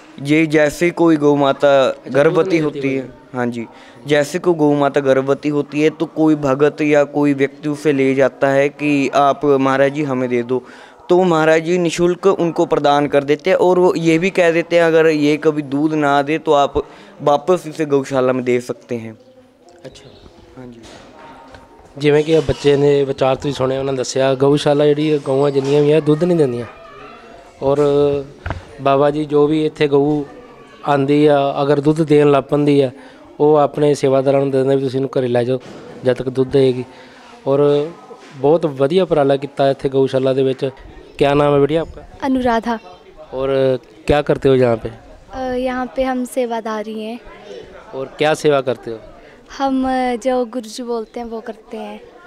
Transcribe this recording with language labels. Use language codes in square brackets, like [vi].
[hi] ये जैसे कोई गौ माता गर्भवती होती है, हाँ जी, जैसे कोई गौ माता गर्भवती होती है तो कोई भगत या कोई व्यक्ति उसे ले जाता है कि आप महाराज जी हमें दे दो, तो महाराज जी निःशुल्क उनको प्रदान कर देते हैं। और वो ये भी कह देते हैं अगर ये कभी दूध ना दे तो आप वापस इसे गौशाला में दे सकते हैं। अच्छा, हाँ जी। [pa] ਜਿਵੇਂ ਕਿ ਬੱਚੇ ਨੇ ਵਿਚਾਰ ਤੁਸੀਂ ਸੁਣੇ, ਉਹਨਾਂ ਦੱਸਿਆ ਗਊਸ਼ਾਲਾ ਜਿਹੜੀ ਗਊਆਂ ਜਿੰਨੀਆਂ ਵੀ ਆ ਦੁੱਧ ਨਹੀਂ ਦਿੰਦੀਆਂ, ਔਰ ਬਾਬਾ ਜੀ ਜੋ ਵੀ ਇੱਥੇ ਗਊ ਆਂਦੀ ਆ ਅਗਰ ਦੁੱਧ ਦੇਣ ਲੱਗ ਪੈਂਦੀ ਆ ਉਹ ਆਪਣੇ ਸੇਵਾਦਾਰਾਂ ਨੂੰ ਦੇ ਦਿੰਦੇ ਵੀ ਤੁਸੀਂ ਇਹਨੂੰ ਘਰੇ ਲੈ ਜਾਓ ਜਦ ਤੱਕ ਦੁੱਧ ਦੇਗੀ। [hi] ਔਰ बहुत बढ़िया उपराला किया इतने गौशाला के विच। क्या नाम है बेटिया आपका? अनुराधा। और क्या करते हो यहाँ पे? यहाँ पे हम सेवादारी हैं। और क्या सेवा करते हो? हम जो गुरुजी बोलते हैं वो करते हैं।